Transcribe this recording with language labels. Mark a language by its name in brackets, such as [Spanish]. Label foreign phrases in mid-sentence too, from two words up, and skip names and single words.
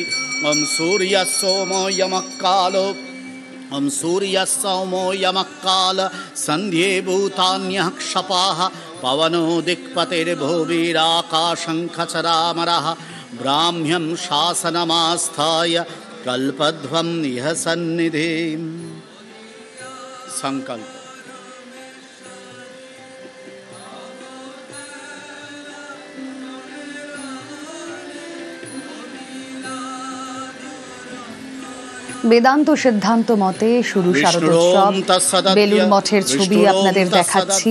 [Sanskrit] ॐ सूर्यः सोमो यमः कालो ॐ सूर्यः सौमो यमः काल सन्ध्ये भूतान्यः क्षपाः पवनो दिक्पतिर्भुविराकाशं खचरामरः ब्राह्म्यं शासनमास्थाय कल्पध्वं इह सन्निधिं। संकल्प। [Bangla] বেদান্ত সিদ্ধান্ত মতে শুরু শারদোৎসব। বেলুর মঠের ছবি আপনাদের দেখাচ্ছি।